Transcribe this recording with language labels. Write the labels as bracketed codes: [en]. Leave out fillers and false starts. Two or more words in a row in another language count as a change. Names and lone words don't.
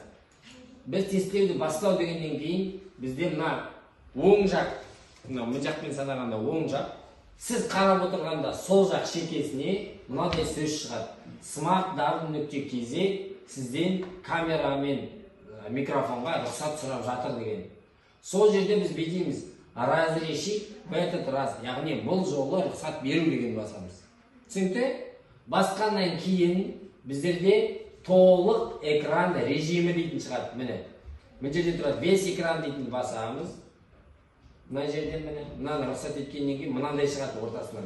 [kk] Біз тестілеуді бастау дегеннен кейін бізде мына оң жақ, мына жақпен санағанда оң жақ, сіз қарап отырғанда сол жақ шекесіне мынадай сөз шығады. smart.kz сізден камера мен микрофонға рұқсат сұрап жатыр деген. Сол жерде біз бедейміз [ru] разрешить в этот раз, [kk] яғни бұл жолы рұқсат беру деген басамыз. Түсінікті? Басқаннан кейін біздерде толық экран режимі дейтін шығады. Міне, мына жерде тұрады [ru] весь экран [kk] дейтін басамыз. Мына жерден міне, мынаны рұқсат еткеннен кейін мынандай шығады ортасынан.